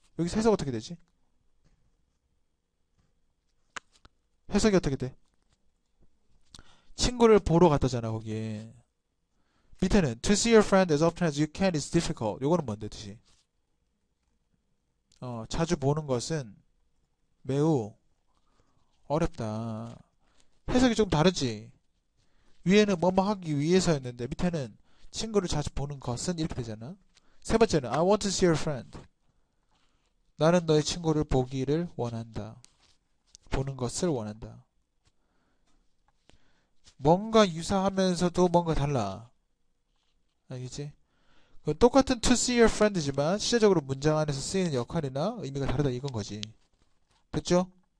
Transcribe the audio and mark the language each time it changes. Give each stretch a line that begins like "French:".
Korean: 여기서 해석 어떻게 되지? 해석이 어떻게 돼? 친구를 보러 갔다잖아, 거기에. 밑에는
English: to see your friend as often as you can is difficult.
Korean: 요거는 뭔데, 뜻이? 자주 보는 것은 매우 어렵다. 해석이 좀 다르지? 위에는 뭐뭐 하기 위해서였는데 밑에는 친구를 자주 보는 것은 이렇게 되잖아. 세 번째는
English: I want to see your friend.
Korean: 나는 너의 친구를 보기를 원한다. 보는 것을 원한다. 뭔가 유사하면서도 뭔가 달라. 알겠지? 똑같은
English: to see your friend
Korean: 지만 실제적으로 문장 안에서 쓰이는 역할이나 의미가 다르다, 이건 거지. 됐죠?